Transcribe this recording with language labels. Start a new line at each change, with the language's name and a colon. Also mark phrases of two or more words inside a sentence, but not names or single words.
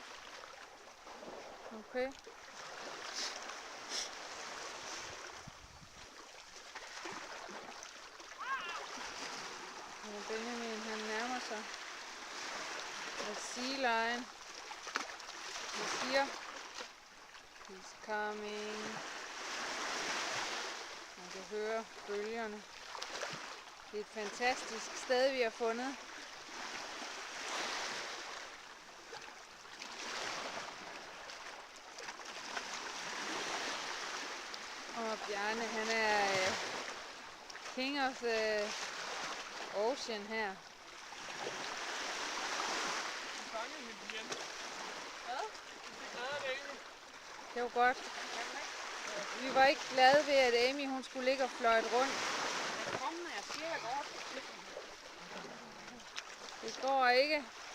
Danish: Okay. Og Benjamin, han nærmer sig The Sea Lion. Han siger,
English: he's coming.
Danish: Man kan høre bølgerne. Det er et fantastisk sted, vi har fundet. Og Bjarne, han er
English: king of the ocean
Danish: her. Det var godt. Vi var ikke glade ved, at Amy hun skulle ligge og fløjte rundt. Det går ikke.